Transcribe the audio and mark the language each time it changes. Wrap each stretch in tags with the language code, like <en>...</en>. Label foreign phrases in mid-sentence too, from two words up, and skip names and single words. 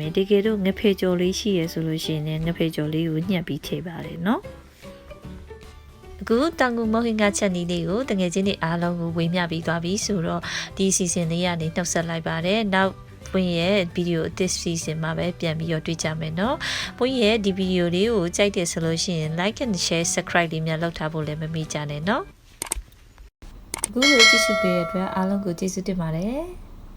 <my>မယ်တကယ်တော့ငဖေကြော်လေးရှိရဆိုလို့ရှိရင်ငဖေကြော်လေးကိုညှက်ပြီးထည့်ပါတယ်နော်အခုတောင်ကူမော်ဟင်ဂါချက်နီးလေးကိုတငယ်ချင်းတွေအားလုံးကိုဝေမျှပြီးသွားပြီဆိုတော့ဒီစီစဉ်လေးကနေနှုတ်ဆက်လိုက်ပါတယ်နောက်ပွင့်ရဲ့ဗီဒီယိုအသစ်စီစဉ်မှာပဲပြန်ပြီးတော့တွေ့ကြမယ်เนาะပွင့်ရဲ့ဒီဗီဒီယိုလေးကိုကြိုက်တယ်ဆိုလို့ရှိရင်</my> <en>like and share subscribe</en> <my>လေးများလုပ်ထားဖို့လည်းမမေ့ကြနဲ့เนาะအခုလိုကြည့်ရှုပေးတဲ့အတွက်အားလုံးကိုကျေးဇူးတင်ပါတယ်</my>